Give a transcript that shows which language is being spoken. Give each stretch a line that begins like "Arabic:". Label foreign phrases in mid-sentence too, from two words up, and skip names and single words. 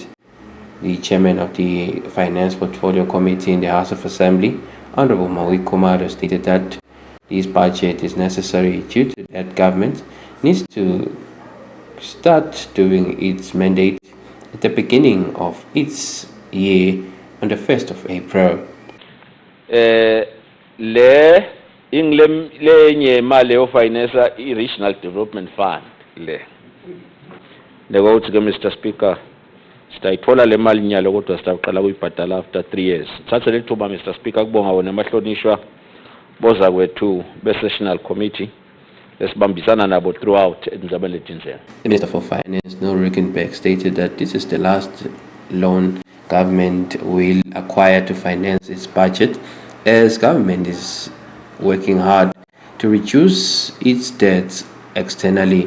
English: The chairman of the Finance Portfolio Committee in the House of Assembly, Honorable Maui Kumaro, stated that this budget is necessary due to that government needs to start doing its mandate at the beginning of its year on the 1st of April.
Swati: Lenye mali ofinance i-Regional Development Fund le ukuthi ke
English: Mr Speaker
Swati: sitayithola le mali nyalo kodwa sitaqala kuyibhadala
English: after 3 years.
Swati: Thathe lethuba
English: Mr Speaker
Swati: kubonga wona amahlonishwa boza kwethu be-Sessional Committee lesibambisana nabo throughout enzabelethinzela.
English: The Minister for Finance, Noel Rickenback, stated that this is the last loan government will acquire to finance its budget, as government is working hard to reduce its debts externally.